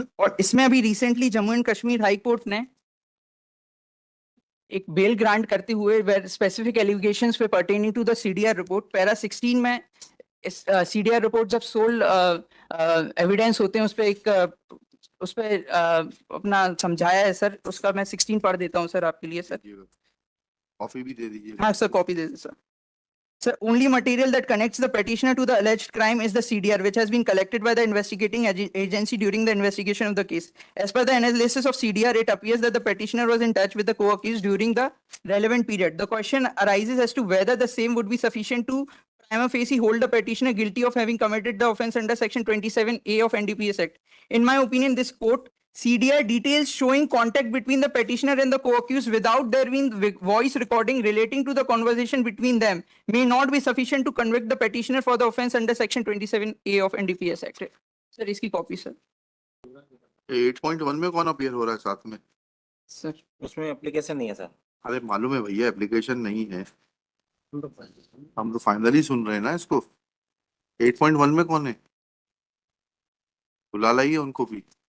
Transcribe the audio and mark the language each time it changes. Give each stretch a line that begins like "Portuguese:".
Hindi: और इसमें अभी recently Jammu and Kashmir high court ने एक बेल ग्रांट करते हुए स्पेसिफिक एलिगेशंस पे
English: pertaining to the CDR report
Hindi: para 16 में सीडीआर रिपोर्ट जब सोल एविडेंस होते हैं उस पे अपना समझाया है सर। उसका मैं 16 पढ़ देता हूं सर आपके लिए सर। कॉपी भी दे दीजिए। हाँ सर कॉपी दे दीजिए sir.
English: Sir, only material that connects the petitioner to the alleged crime is the CDR, which has been collected by the investigating agency during the investigation of the case. As per the analysis of CDR, it appears that the petitioner was in touch with the co-accused during the relevant period. The question arises as to whether the same would be sufficient to prima facie hold the petitioner guilty of having committed the offence under Section 27A of NDPS Act. In my opinion, this court CDR details showing contact between the petitioner and the co-accused without there being voice recording relating to the conversation between them may not be sufficient to convict the petitioner for the offence under Section 27A of NDPS Act.
Hindi: Sir, इसकी copy sir. 8.1 में कौन appear हो रहा है साथ में? Sir उसमें application नहीं है सर। अरे मालूम है भैया एप्लीकेशन नहीं है, हम तो फाइनली सुन रहे हैं ना इसको। 8.1 में कौन है? बुला लाइए उनको भी।